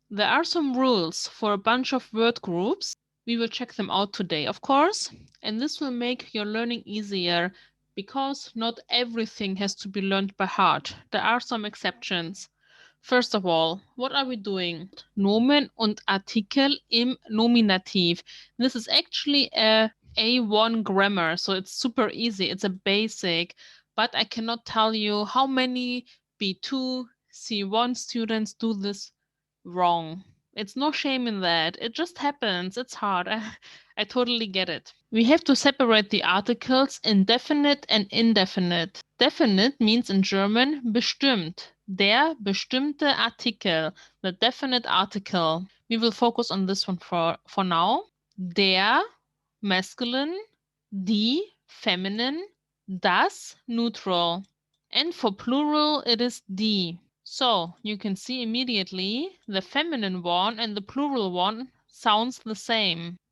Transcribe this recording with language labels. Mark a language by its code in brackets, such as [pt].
[en] There are some rules for a bunch of word groups. We will check them out today, of course, and this will make your learning easier because not everything has to be learned by heart. There are some exceptions. First of all, what are we doing? [de] Nomen und Artikel im Nominativ. [en] This is actually a A1 grammar, so it's super easy. It's a basic, but I cannot tell you how many B2, C1 students do this wrong. It's no shame in that. It just happens. It's hard. I totally get it. We have to separate the articles in definite and indefinite. Definite means in German bestimmt. [de] Der bestimmte Artikel, [en] the definite article. We will focus on this one for now. Der, masculine. Die, feminine. Das, neutral. And for plural, it is die. So you can see immediately the feminine one and the plural one sounds the same.